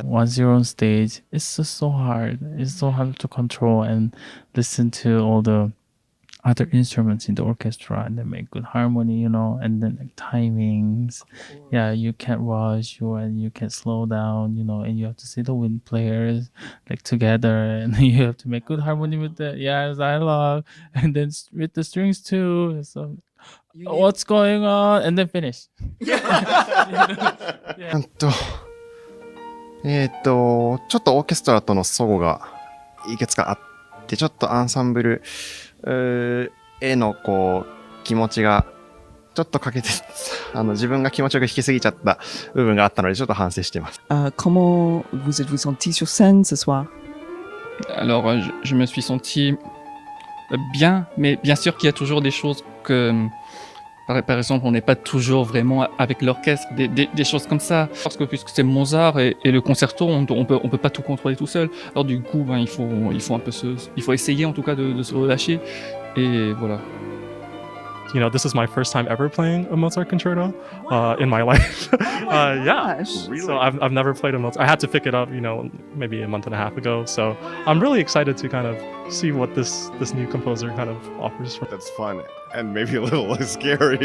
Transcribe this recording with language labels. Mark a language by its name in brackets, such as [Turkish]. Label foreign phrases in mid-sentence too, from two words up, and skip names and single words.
[English] Once you're on stage, it's just so hard. It's so hard to control and listen to all the other instruments in the orchestra and then make good harmony, you know, and then like timings. Yeah, you can't rush and you can slow down, you know, and you have to see the wind players like together and you have to make good harmony with the dialogue and then with the strings too. So what's going on? And then finish. [Japanese] ちょっとオーケストラとの齟齬がいくつかあって、ちょっとアンサンブルへのこう気持ちがちょっとかけて自分が気持ちよく弾きすぎちゃった部分があったのでちょっと反省してます。 [French] Comment vous êtes-vous senti sur scène ce soir? Alors, je me suis senti bien, mais bien sûr qu'il y a toujours des choses que, par exemple, on n'est pas toujours vraiment avec l'orchestre, des choses comme ça. Parce que puisque c'est Mozart et le concerto, on peut pas tout contrôler tout seul. Alors du coup, ben, il faut un peu il faut essayer en tout cas de se relâcher. Et voilà. [English] You know, this is my first time ever playing a Mozart concerto in my life. Yeah, so I've never played a Mozart. I had to pick it up, you know, maybe a month and a half ago. So I'm really excited to kind of see what this new composer kind of offers. That's fun and maybe a little scary.